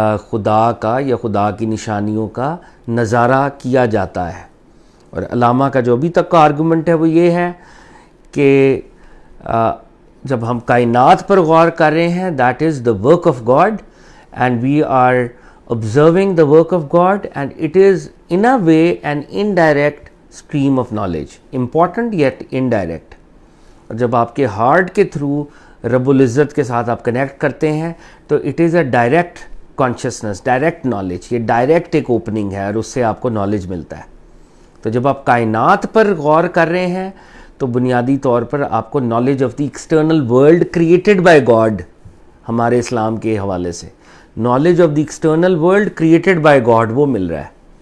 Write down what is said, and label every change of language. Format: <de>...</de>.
<ur>خدا کا یا خدا کی نشانیوں کا نظارہ کیا جاتا ہے۔ اور علامہ کا جو ابھی تک کا آرگومنٹ ہے وہ یہ ہے کہ جب ہم کائنات پر غور کر رہے ہیں</ur> <en>That is the work of God and we are observing the work of God, and it is in a way an indirect stream of knowledge, important yet indirect.</en> <ur>اور جب آپ کے ہارٹ کے تھرو رب العزت کے ساتھ آپ کنیکٹ کرتے ہیں تو</ur> <en>It is a direct consciousness, direct knowledge.</en> <ur>یہ ڈائریکٹ ایک اوپننگ ہے اور اس سے آپ کو نالج ملتا ہے. تو جب آپ کائنات پر غور کر رہے ہیں تو بنیادی طور پر آپ کو</ur> <en>knowledge of the external world created by God,</en> <ur>ہمارے اسلام کے حوالے سے knowledge of the external world created by God وہ مل رہا ہے.</ur>